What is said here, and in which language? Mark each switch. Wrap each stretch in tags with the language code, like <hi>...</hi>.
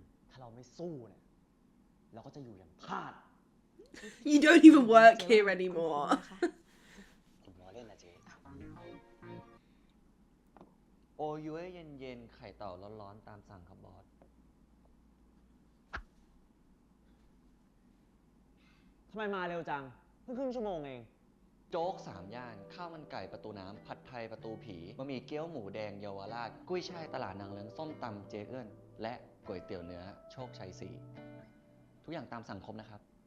<th>ถ้าเราไม่สู้เนี่ย เราก็จะอยู่อย่างทาส</th> <en>You don't even work here anymore.</en> <th>ผมล้อเล่นนะเจ๊ โอยุ้ยเย็นๆ ไข่เต่าร้อนๆ ตามสั่งครับบอส ทำไมมาเร็วจัง เพิ่งครึ่งชั่วโมงเอง โจ๊ก3 ย่าน ข้าวมันไก่ประตูน้ำ ผัดไทยประตูผีบะหมี่เกี๊ยวหมูแดงเยาวราช กุ้ยช่ายตลาดนางเลิ้งส้มตำเจเอื้อน และก๋วยเตี๋ยวเนื้อโชคชัย 4 ทุกอย่างตามสั่งครบนะครับ</th>